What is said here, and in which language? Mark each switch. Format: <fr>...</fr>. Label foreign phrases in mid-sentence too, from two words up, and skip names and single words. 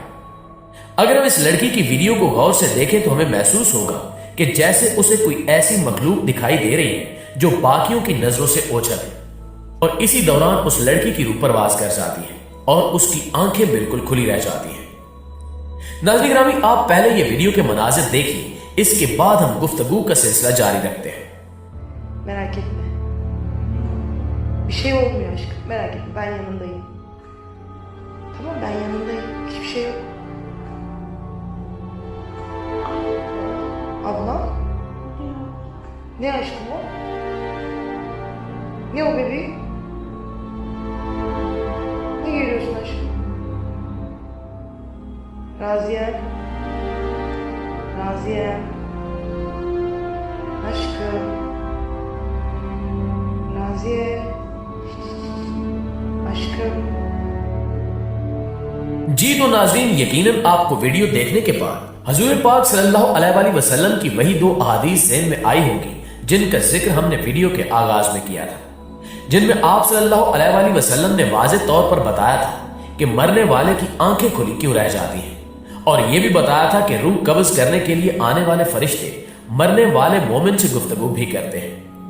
<ur>اگر ہم اس لڑکی کی ویڈیو کو غور سے دیکھیں تو ہمیں محسوس ہوگا کہ جیسے اسے کوئی ایسی مخلوق دکھائی دے رہی ہے جو باقیوں کی نظروں سے اوجھل ہے اور اسی دوران اس لڑکی کی روح پرواز کر جاتی ہے اور اس کی آنکھیں بالکل کھلی رہ جاتی ہیں. ناظرینِ گرامی، آپ پہلے یہ ویڈیو کے مناظر دیکھیے، اس کے بعد ہم گفتگو کا سلسلہ جاری رکھتے ہیں.</ur> <tr>Merak etme. Bir şey olmuyor aşkım. Merak etme. Ben yanındayım. Tamam, ben yanındayım. Hiçbir şey yok. Abla? Ne aşkım o? Ne o bebeğim? Ne görüyorsun aşkım? Raziye. Raziye. Aşkım. Raziye. Aşkım.</tr> <ur>جی تو ناظرین، یقیناً آپ کو ویڈیو دیکھنے کے بعد حضور پاک</ur> <ar>صلی اللہ علیہ وآلہ وسلم</ar> <ur>کی وہی 2 احادیث ذہن میں آئی ہوگی جن کا ذکر ہم نے ویڈیو کے آغاز میں کیا تھا، جن میں آپ</ur> <ar>صلی اللہ علیہ وآلہ وسلم</ar> <ur>نے واضح طور پر بتایا تھا کہ مرنے والے کی آنکھیں کھلی کیوں رہ جاتی ہیں، اور یہ بھی بتایا تھا کہ روح قبض کرنے کے لیے آنے والے فرشتے مرنے والے مومن سے گفتگو بھی کرتے ہیں۔</ur>